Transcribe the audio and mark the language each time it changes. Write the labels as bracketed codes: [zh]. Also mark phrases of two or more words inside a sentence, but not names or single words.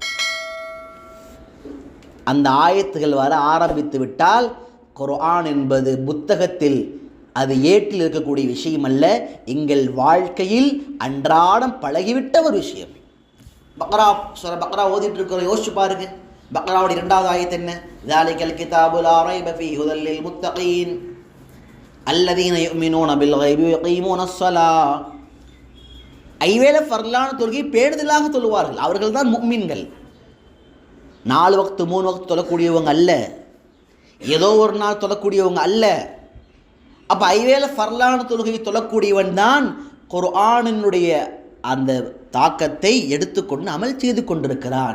[ta] அந்த ஆயத்துகள் வர ஆரம்பித்து விட்டால் குர்ஆன் என்பது புத்தகத்தில் அது ஏட்டில் இருக்கக்கூடிய விஷயம் அல்ல, எங்கள் வாழ்க்கையில் அன்றாடம் பழகிவிட்ட ஒரு விஷயம். பக்ரா ஓதிட்டு இருக்கிறோம், யோசிச்சு பாருங்க. பக்ராவுடைய 2வது ஆயத்து என்ன? [ar] ذَلِكَ الْكِتَابُ لَا رَيْبَ فِيهِ هُدًى لِّلْمُتَّقِينَ الَّذِينَ يُؤْمِنُونَ بِالْغَيْبِ وَيُقِيمُونَ الصَّلَاةَ. [ta] ஐவேளை ஃபர்லான தொழுகை பேணுதலாக தொழுவார்கள், அவர்கள் தான் முஃமின்கள். 4 வக்து 3 வக்து தொழக்கூடியவங்க அல்ல, ஏதோ ஒரு நாள் தொழக்கூடியவங்க அல்ல. அப்போ ஐவேளை ஃபர்லான தொழுகை தொழக்கூடியவன் தான் குர்ஆனினுடைய அந்த தாக்கத்தை எடுத்துக்கொண்டு அமல் செய்து கொண்டிருக்கிறான்.